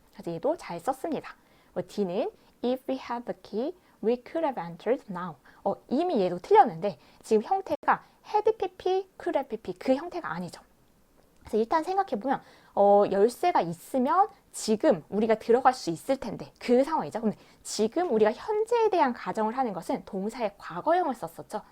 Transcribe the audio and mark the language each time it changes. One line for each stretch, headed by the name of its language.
Korean: 그래서 얘도 잘 썼습니다.
English: D는 if we had the key, we could have entered now.
Korean: 이미 얘도 틀렸는데 지금 형태가 had pp, could have pp 그 형태가 아니죠. 그래서 일단 생각해보면 열쇠가 있으면 지금 우리가 들어갈 수 있을 텐데 그 상황이죠. 근데 지금 우리가 현재에 대한 가정을 하는 것은 동사의 과거형을 썼었죠.